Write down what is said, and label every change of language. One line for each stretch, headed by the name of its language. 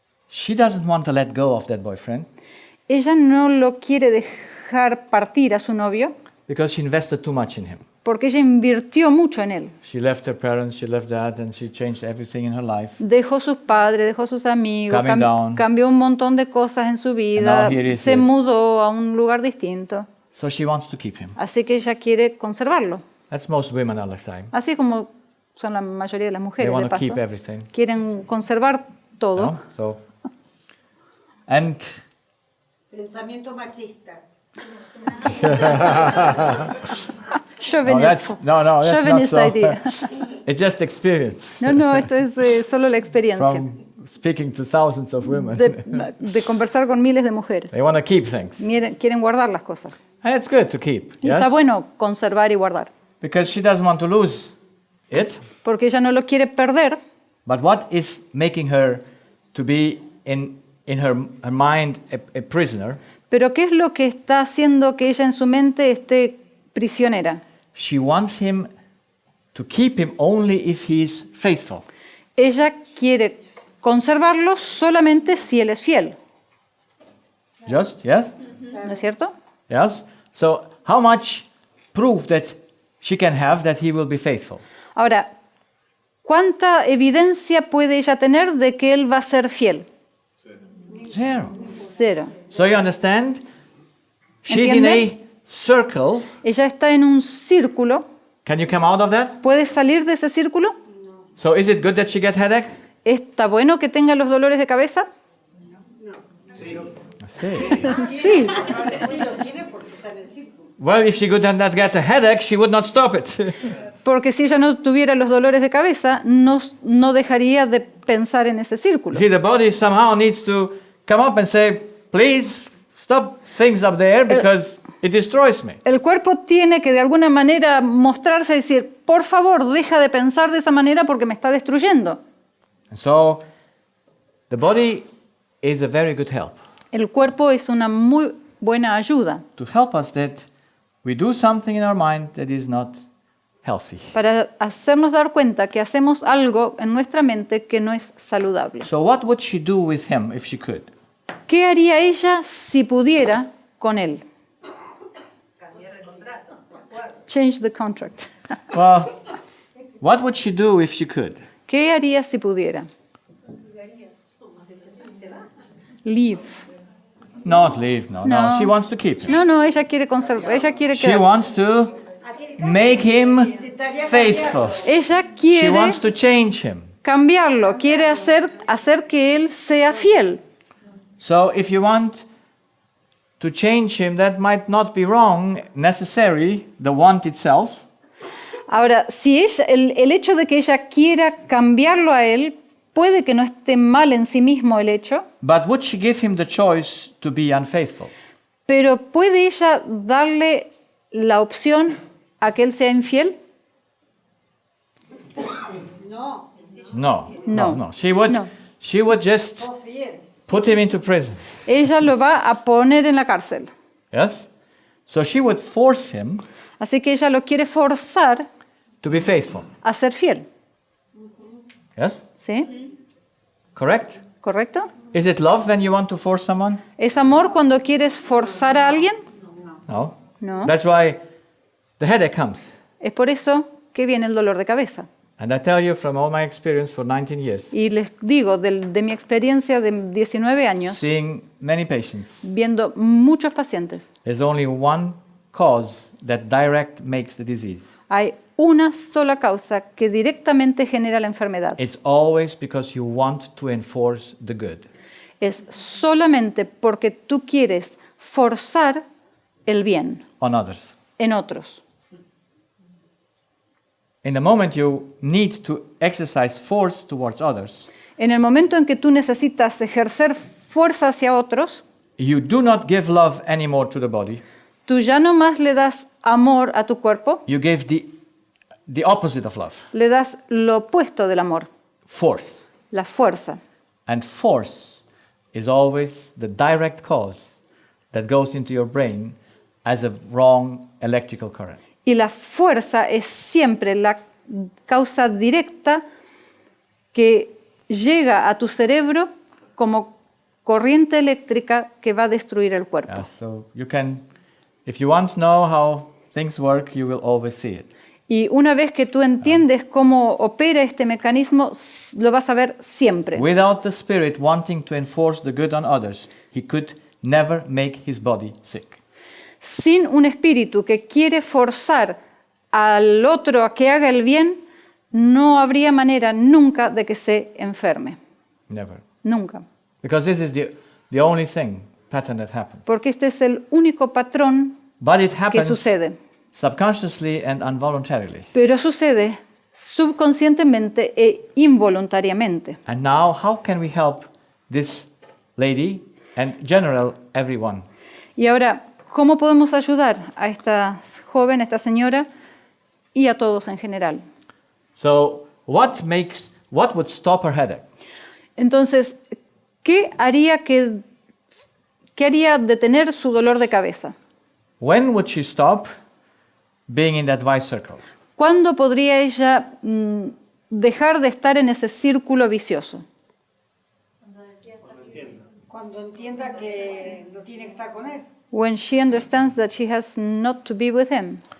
English: She doesn't want to let go of that boyfriend
Spanish: Ella no lo quiere dejar partir a su novio
English: because she invested too much in him.
Spanish: porque ella invirtió mucho en él.
English: She left her parents, she left that, and she changed everything in her life.
Spanish: Dejó sus padres, dejó sus amigos,
English: Coming down.
Spanish: cambió un montón de cosas en su vida,
English: And now here is
Spanish: se
English: it.
Spanish: mudó a un lugar distinto.
English: So she wants to keep him.
Spanish: Así que ella quiere conservarlo.
English: That's most women all the time.
Spanish: Así como son la mayoría de las
English: They
Spanish: mujeres, de
English: want to
Spanish: paso.
English: keep everything.
Spanish: Quieren conservar todo.
English: No? So, and
Spanish: Pensamiento machista.
English: Chauvinist. no, that's not Chauvinist so. idea. It's just experience
Spanish: No, esto es solo la experiencia
English: from speaking to thousands of women.
Spanish: de conversar con miles de mujeres.
English: They want to keep things.
Spanish: Quieren guardar las cosas.
English: And it's good to keep,
Spanish: Y
English: yes?
Spanish: está bueno conservar y guardar,
English: Because she doesn't want to lose it.
Spanish: porque ella no lo quiere perder.
English: But what is making her to be in her mind a prisoner?
Spanish: Pero ¿qué es lo que está haciendo que ella en su mente esté prisionera?
English: She wants him to keep him only if he's faithful.
Spanish: Ella quiere conservarlo solamente si él es fiel,
English: Just, yes?
Spanish: ¿no es cierto?
English: Yes? So, how much proof that she can have that he will be faithful?
Spanish: Ahora, ¿cuánta evidencia puede ella tener de que él va a ser fiel?
English: Zero.
Spanish: Cero.
English: So, you understand? She's in
Spanish: ¿Entiende?
English: a circle.
Spanish: Ella está en un círculo.
English: Can you come out of that?
Spanish: ¿Puede salir de ese círculo?
English: So, is it good that she get headache?
Spanish: ¿Está bueno que tenga los dolores de cabeza? Sí. Sí, Sí lo tiene porque está en el círculo.
English: Well, if she could not get a headache, she would not stop it.
Spanish: porque si ella no tuviera los dolores de cabeza, no dejaría de pensar en ese círculo.
English: See, the body somehow needs to come up and say, please stop things up there because it destroys me.
Spanish: El cuerpo tiene que de alguna manera mostrarse y decir, por favor, deja de pensar de esa manera porque me está destruyendo.
English: And so the body is a very good help
Spanish: El cuerpo es una muy buena ayuda
English: to help us that we do something in our mind that is not healthy.
Spanish: para hacernos dar cuenta que hacemos algo en nuestra mente que no es saludable.
English: So what would she do with him if she could?
Spanish: ¿Qué haría ella si pudiera con él?
English: Change the contract. Well, what would she do if she could?
Spanish: ¿Qué haría si pudiera?
English: Leave. Not leave, no.
Spanish: No.
English: She wants to keep him.
Spanish: No, ella quiere conservar, ella quiere
English: She
Spanish: quedarse.
English: wants to make him faithful.
Spanish: Ella
English: She
Spanish: quiere
English: wants to change him.
Spanish: cambiarlo, quiere hacer que él sea fiel.
English: So if you want to change him, that might not be wrong necessarily, the want itself.
Spanish: Ahora, si ella, el hecho de que ella quiera cambiarlo a él, puede que no esté mal en sí mismo el hecho,
English: But would she give him the choice to be unfaithful?
Spanish: pero ¿puede ella darle la opción a que él sea infiel?
English: No, No. She would,
Spanish: No.
English: she would just
Spanish: no fiel.
English: put him into prison.
Spanish: Ella lo va a poner en la cárcel.
English: Yes? So she would force him
Spanish: Así que ella lo quiere forzar
English: to be faithful.
Spanish: a ser fiel.
English: Yes?
Spanish: ¿Sí?
English: Correct?
Spanish: ¿Correcto?
English: Is it love when you want to force someone?
Spanish: ¿Es amor cuando quieres forzar a alguien?
English: No.
Spanish: No.
English: That's why the headache comes.
Spanish: Es por eso que viene el dolor de cabeza.
English: And I tell you from all my experience for 19 years,
Spanish: Y les digo, de mi experiencia de 19 años,
English: seeing many patients,
Spanish: viendo muchos pacientes,
English: there's only one cause that direct makes the disease.
Spanish: hay una sola causa que directamente genera la enfermedad.
English: It's always because you want to enforce the good.
Spanish: Es solamente porque tú quieres forzar el bien
English: On others.
Spanish: en otros.
English: In the moment you need to exercise force towards others,
Spanish: En el momento en que tú necesitas ejercer fuerza hacia otros,
English: you do not give love anymore to the body.
Spanish: tú ya no más le das amor a tu cuerpo,
English: You give the opposite of love,
Spanish: le das lo opuesto del amor,
English: force.
Spanish: la fuerza.
English: And force is always the direct cause that goes into your brain as a wrong electrical current.
Spanish: Y la fuerza es siempre la causa directa que llega a tu cerebro como corriente eléctrica que va a destruir el cuerpo.
English: Yeah, so you can, if you once know how things work, you will always see it.
Spanish: Y una vez que tú entiendes cómo opera este mecanismo, lo vas a ver siempre.
English: Without the Spirit wanting to enforce the good on others, he could never make his body sick.
Spanish: Sin un espíritu que quiere forzar al otro a que haga el bien, no habría manera nunca de que se enferme.
English: Never.
Spanish: Nunca.
English: Because this is the only pattern that happens.
Spanish: Porque este es el único patrón
English: But it
Spanish: que
English: happens
Spanish: sucede.
English: subconsciously and involuntarily.
Spanish: Pero sucede subconscientemente e involuntariamente.
English: And now, how can we help this lady and general everyone?
Spanish: Y ahora, ¿cómo podemos ayudar a esta joven, a esta señora y a todos en general?
English: So, what would stop her headache?
Spanish: Entonces, ¿qué haría detener su dolor de cabeza?
English: When would she stop being in that vice circle?
Spanish: ¿Cuándo podría ella dejar de estar en ese círculo vicioso? Cuando entienda que no tiene que estar con él.
English: When she understands that she has not to be with him.